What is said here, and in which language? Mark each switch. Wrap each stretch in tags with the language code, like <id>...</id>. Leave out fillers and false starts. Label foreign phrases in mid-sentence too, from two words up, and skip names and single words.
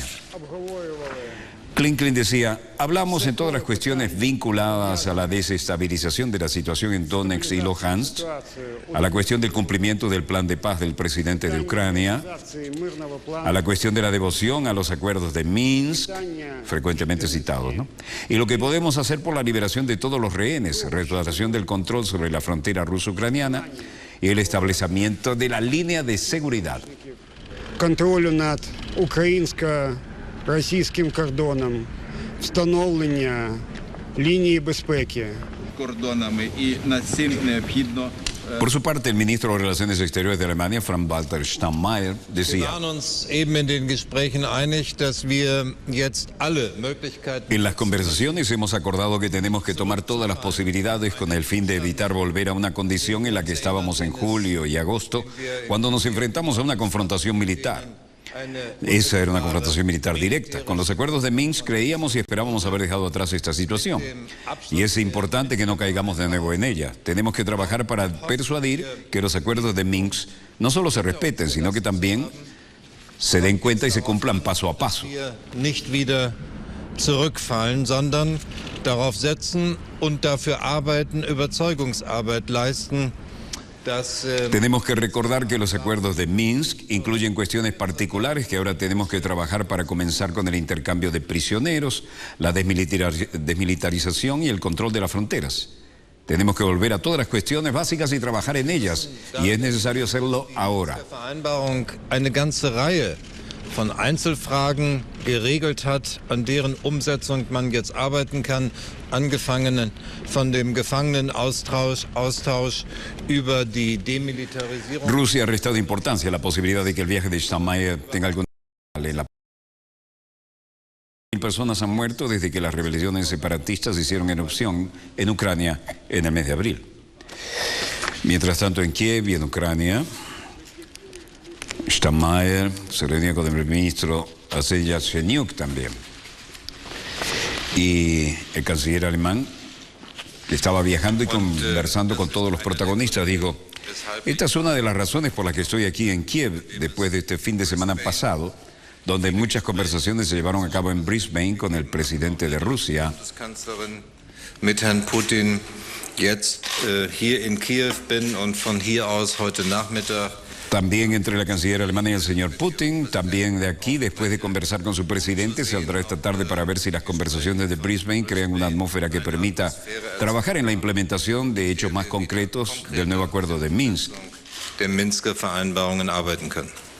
<es>Klinklin decía, hablamos en todas las cuestiones vinculadas a la desestabilización de la situación en Donetsk y Luhansk, a la cuestión del cumplimiento del plan de paz del presidente de Ucrania, a la cuestión de la devoción a los acuerdos de Minsk, frecuentemente citados, ¿no? Y lo que podemos hacer por la liberación de todos los rehenes, restauración del control sobre la frontera ruso-ucraniana y el establecimiento de la línea de seguridad.</es> <uk>Контролю над українсько-російським кордоном, встановлення лінії безпеки. Кордонами і над цим необхідно.</uk> <es>Por su parte, el ministro de Relaciones Exteriores de Alemania, Frank-Walter Steinmeier, decía: en las conversaciones hemos acordado que tenemos que tomar todas las posibilidades con el fin de evitar volver a una condición en la que estábamos en julio y agosto, cuando nos enfrentamos a una confrontación militar. Esa era una confrontación militar directa. Con los acuerdos de Minsk creíamos y esperábamos haber dejado atrás esta situación. Y es importante que no caigamos de nuevo en ella. Tenemos que trabajar para persuadir que los acuerdos de Minsk no solo se respeten, sino que también se den cuenta y se cumplan paso a paso.</es> <de>Zurückfallen, sondern darauf setzen und dafür arbeiten, Überzeugungsarbeit leisten.</de> <es>Tenemos que recordar que los acuerdos de Minsk incluyen cuestiones particulares que ahora tenemos que trabajar para comenzar con el intercambio de prisioneros, la desmilitarización y el control de las fronteras. Tenemos que volver a todas las cuestiones básicas y trabajar en ellas, y es necesario hacerlo ahora.</es> <de>Von Einzelfragen geregelt hat, an deren Umsetzung man jetzt arbeiten kann, angefangen von dem Gefangenenaustausch über die Demilitarisierung.</de> <es>Rusia ha restado importancia a la posibilidad de que el viaje de Steinmeier tenga algún... 1.000 personas han muerto desde que las rebeliones separatistas hicieron erupción en Ucrania en el mes de abril. Mientras tanto, en Kiev y en Ucrania, Steinmeier se reunía con el ministro Arsen Yatsenyuk también. Y el canciller alemán, que estaba viajando y conversando con todos los protagonistas, dijo: esta es una de las razones por las que estoy aquí en Kiev después de este fin de semana pasado, donde muchas conversaciones se llevaron a cabo en Brisbane con el presidente de Rusia.</es> <de>Mit Herrn Putin jetzt hier in Kiew bin und von hier aus heute Nachmittag.</de> <es>También entre la canciller alemana y el señor Putin, también de aquí, después de conversar con su presidente, saldrá esta tarde para ver si las conversaciones de Brisbane crean una atmósfera que permita trabajar en la implementación de hechos más concretos del nuevo acuerdo de Minsk.</es> <de>Der Minsker Vereinbarungen arbeiten können.</de>